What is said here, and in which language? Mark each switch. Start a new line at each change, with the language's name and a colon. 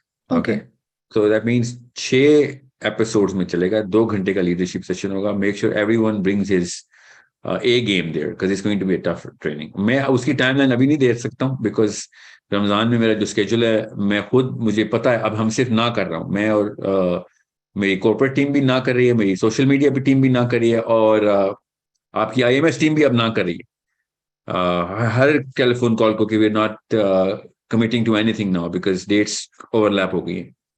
Urdu: Okay,
English: so that means
Urdu: 6 episodes میں چلے گا, 2 گھنٹے کا لیڈرشپ سیشن ہوگا.
English: Make sure everyone brings his A game there because it's going to be a tough training.
Urdu: میں اس کی time line ابھی نہیں دے سکتا ہوں بیکاز رمضان میں میرا جو اسکیجول ہے, میں خود مجھے پتا ہے, اب ہم صرف نہ کر رہا ہوں میں, اور میری کارپوریٹ ٹیم بھی نہ کر رہی ہے, میری سوشل میڈیا پہ ٹیم بھی نہ کر رہی ہے, اور آپ کی IMS ٹیم بھی اب نہ کر رہی ہے ہر ٹیلیفون کال کو کہ
English: we are not committing to anything now because dates overlap
Urdu: ہو گئی ہیں.